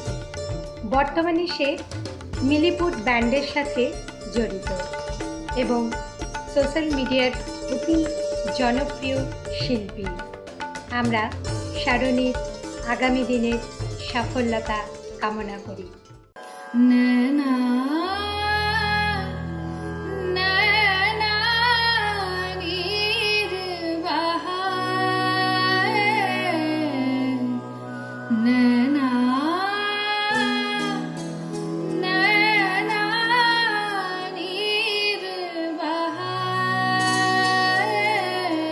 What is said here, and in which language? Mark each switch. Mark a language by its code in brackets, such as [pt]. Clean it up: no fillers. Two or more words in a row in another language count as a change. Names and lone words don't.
[bn] বর্তমানে সে মিলিপুট ব্যান্ডের সাথে জড়িত এবং সোশ্যাল মিডিয়ার অতি জনপ্রিয় শিল্পী। আমরা সারণীর আগামী দিনের সাফল্যতা কামনা করি। [hi] नैना नैना नीर बहाए, नैना नैना नीर बहाए,